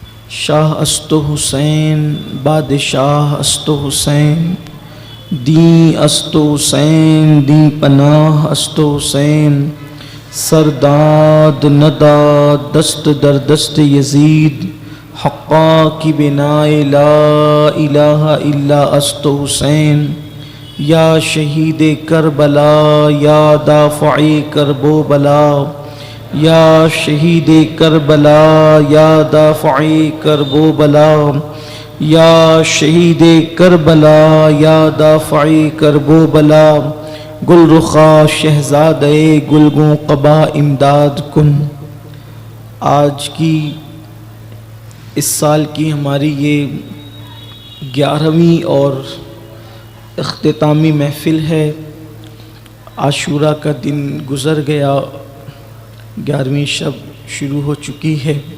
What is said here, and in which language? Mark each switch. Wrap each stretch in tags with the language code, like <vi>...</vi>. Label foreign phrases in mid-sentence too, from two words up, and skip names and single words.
<fa>شاہ است حسین بادشاہ است حسین، دین است حسین دین پناہ است حسین، سرداد نداد دست در دست یزید، حقا کی بنائے</fa> <ar>لا الہ الا</ar> <fa>است حسین، یا شہید کربلا یا دافع کرب و بلا، یا شہید کربلا یا دافع کرب و بلا، یا شہید کربلا یا دافع کرب و بلا، گل رخا شہزادے گلگوں قبا امداد کن۔</fa> <ur>آج کی اس سال کی ہماری یہ 11ویں اور اختتامی محفل ہے۔ عاشوراء کا دن گزر گیا، 11ویں شب شروع ہو چکی ہے۔</ur>